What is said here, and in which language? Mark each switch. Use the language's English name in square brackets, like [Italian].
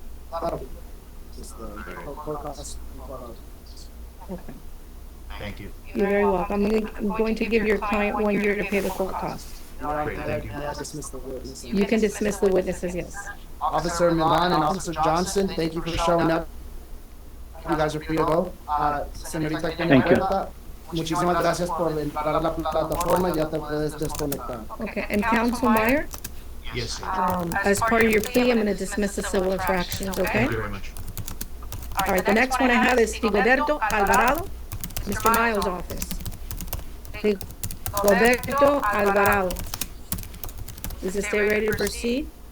[English] That'll be just the court costs and 12 hours. Okay. Thank you. You're very welcome. I'm going to give your client 1 year to pay the court costs. Your Honor, Great, thank you. may I dismiss the witness? You can dismiss the witnesses, yes. Officer Milan and Officer Johnson, thank you for showing up. You guys are free to go. [Spanish] Señorita Puerta, muchísimas gracias por entrar a la plataforma. Ya te puedes desconectar. [English] Okay, and Counsel Meyer, Yes, sir. as part of your plea, I'm going to dismiss the civil infractions, okay? Thank you very much. All right, the next one I have is Rigoberto Alvarado, Mr. Miles' office. Rigoberto Alvarado. Is the state ready to proceed?